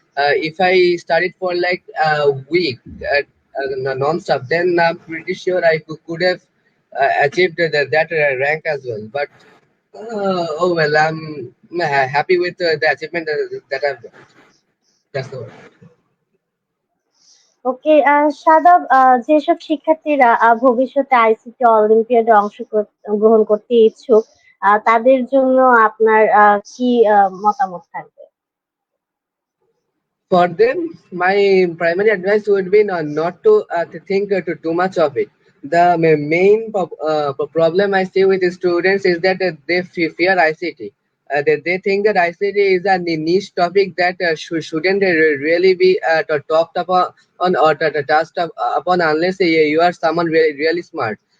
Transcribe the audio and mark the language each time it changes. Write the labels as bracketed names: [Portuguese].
[English] If I studied for like a week non-stop, then I'm pretty sure I could have achieved that rank as well. But oh well, I'm happy with the achievement that I've got. That's the word. [Bangla] ওকে, সাদব, যেসব শিক্ষার্থীরা ভবিষ্যতে ICT অলিম্পিয়াডে গ্রহণ করতে ইচ্ছুক, তাদের জন্য আপনার কি মতামত থাকবে? [English] For them, my primary advice would be not to think too much of it. The main problem I see with the students is that they fear ICT. They think that ICT is a niche topic that shouldn't really be talked upon or touched upon unless you are someone really smart.